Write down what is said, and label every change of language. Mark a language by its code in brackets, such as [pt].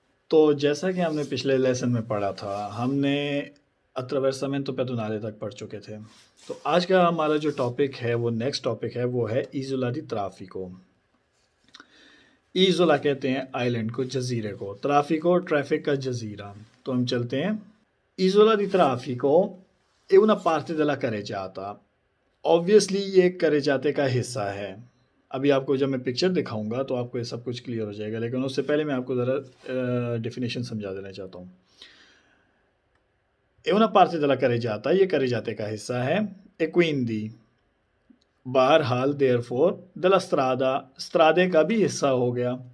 [hi] तो जैसा कि हमने पिछले लेसन में पढ़ा था, हमने अट्रावेर्सामेंतो पेदोनाले तक पढ़ चुके थे। तो आज का हमारा जो टॉपिक है, वो नेक्स्ट टॉपिक है, वो है इज़ोला दी ट्राफिको। इज़ोला कहते हैं आइलैंड को, जजीरे को, ट्राफिको ट्रैफिक का जजीरा। तो हम चलते हैं। [it] इज़ोला दी ट्राफिको è una parte della Carreggiata। [hi] Obviously ये करेजाते का हिस्सा है। अभी आपको जब मैं पिक्चर दिखाऊंगा तो आपको ये सब कुछ क्लियर हो जाएगा, लेकिन उससे पहले मैं आपको ज़रा डेफिनेशन समझा देना चाहता हूँ। [it] è una parte della Carreggiata, [hi] ये करेजाते का हिस्सा है। [it] e quindi [hi] बहरहाल देयरफॉर [it] della strada, [hi] स्त्रादे का भी हिस्सा हो गया।